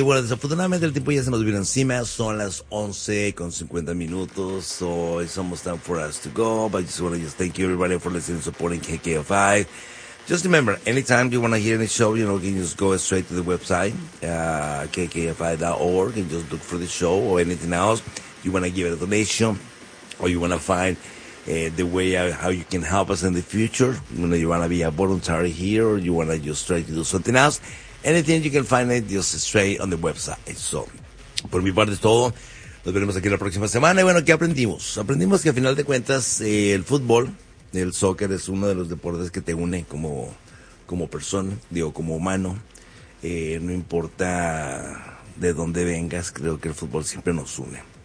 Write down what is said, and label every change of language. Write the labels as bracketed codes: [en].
[es] Bueno, desafortunadamente el tiempo ya se nos vino encima. Son las 11:50. [en] So it's almost time for us to go. But I just want to just thank you everybody for listening and supporting KKFI. Just remember, anytime you want to hear any show, you know, you can just go straight to the website, KKFI.org, and just look for the show or anything else. You want to give it a donation, or you want to find the way how you can help us in the future. You know, you want to be a voluntary here, or you want to just try to do something else. Anything, you can find it just straight on the website. [es] So, por mi parte es todo. Nos veremos aquí la próxima semana. Y bueno, ¿qué aprendimos? Aprendimos que al final de cuentas, el fútbol, el soccer es uno de los deportes que te une como persona, digo, como humano. No importa de dónde vengas, creo que el fútbol siempre nos une.